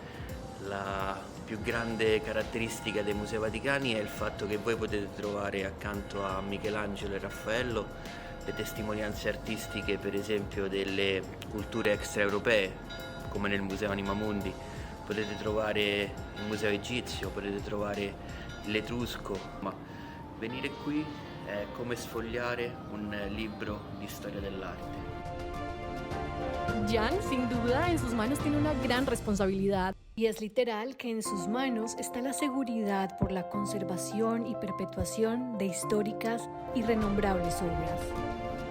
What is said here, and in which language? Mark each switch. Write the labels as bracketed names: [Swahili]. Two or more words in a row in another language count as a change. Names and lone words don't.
[Italian] La più grande caratteristica dei Musei Vaticani è il fatto che voi potete trovare accanto a Michelangelo e Raffaello le testimonianze artistiche, per esempio, delle culture extraeuropee, come nel Museo Anima Mundi. Potete trovare il Museo Egizio, potete trovare l'Etrusco, ma venire qui è come sfogliare un libro di storia dell'arte. [Spanish] Jan, sin duda, en sus manos tiene una gran responsabilidad. Y es literal que en sus manos está la seguridad por la conservación y perpetuación de históricas y renombrables obras.